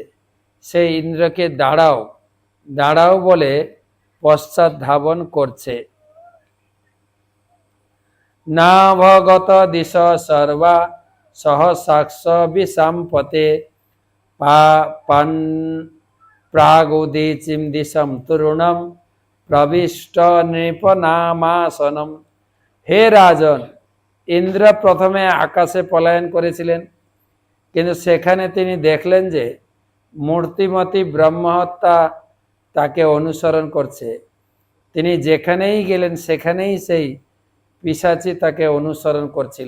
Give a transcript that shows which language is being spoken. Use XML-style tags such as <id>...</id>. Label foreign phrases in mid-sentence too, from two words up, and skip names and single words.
<bn>সে ইন্দ্রকে দাঁড়াও দাঁড়াও বলে পশ্চাৎ ধাবন করছে।</bn> <sa>না ভগত দিশ সর্বা সহসাক্ষ বিসম্পতে প্রাগুদিচিম দিশম তরুণম প্রবিষ্ট নৃপনামাসনম।</sa> <bn>হে রাজন, ইন্দ্র প্রথমে আকাশে পলায়ন করেছিলেন, কিন্তু সেখানে তিনি দেখলেন যে মূর্তিমতী ব্রহ্মহত্যা তাকে অনুসরণ করছে। তিনি যেখানেই গেলেন সেখানেই সেই পিশাচী তাকে অনুসরণ করছিল।</bn>